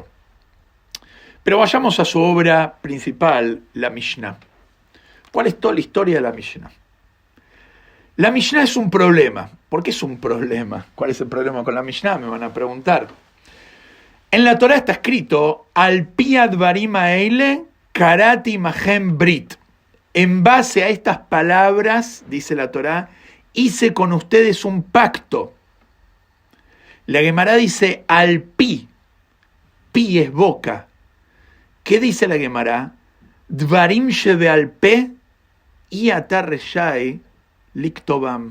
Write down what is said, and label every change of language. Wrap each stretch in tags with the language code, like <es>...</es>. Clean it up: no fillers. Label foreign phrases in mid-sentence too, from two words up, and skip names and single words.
<es>Pero vayamos a su obra principal, la Mishnah. ¿Cuál es toda la historia de la Mishnah? La Mishnah es un problema. ¿Por qué es un problema? ¿Cuál es el problema con la Mishnah? Me van a preguntar. En la Torah está escrito,</es> <he>על פי הדברים האלה כרתי אתכם ברית.</he> <es>En base a estas palabras, dice la Torah, hice con ustedes un pacto. La Gemara dice,</es> <he>על פי.</he> <es>Pi es boca. ¿Qué dice la Gemara?</es> <he>דברים שבעל פה אי אתה רשאי לכתבם.</he>